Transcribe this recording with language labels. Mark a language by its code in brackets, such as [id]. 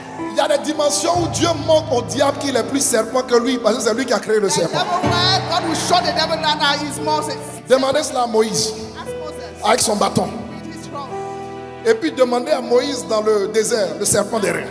[fr] Il y a des dimensions où Dieu montre au diable qu'il est plus serpent que lui, parce que c'est lui qui a créé le serpent. [en] Everywhere God will show the devil that he is Moses. [fr] Demandez cela à Moïse [en] Ask Moses [fr] avec son bâton. [en] with his rod. [fr] Et puis demandez à Moïse dans le désert, le serpent des reins.